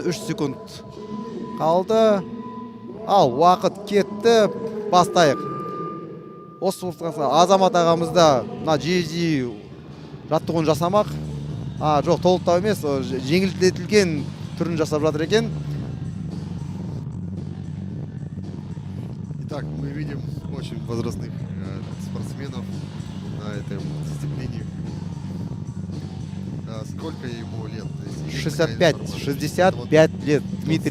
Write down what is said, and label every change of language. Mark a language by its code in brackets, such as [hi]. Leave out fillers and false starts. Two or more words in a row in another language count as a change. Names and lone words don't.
[kk] 3 секунд қалды. Ал уақыт кетті. Бастайық. Осы Азамат ағамызда GHD жаттығуын жасамақ. Жоқ, толықтау емес, жеңілдетілген түрін жасап жатыр екен. [ru] Итак, мы видим очень возрастных спортсменов на этой дисциплине. Сколько ему лет? 65 лет, Дмитрий.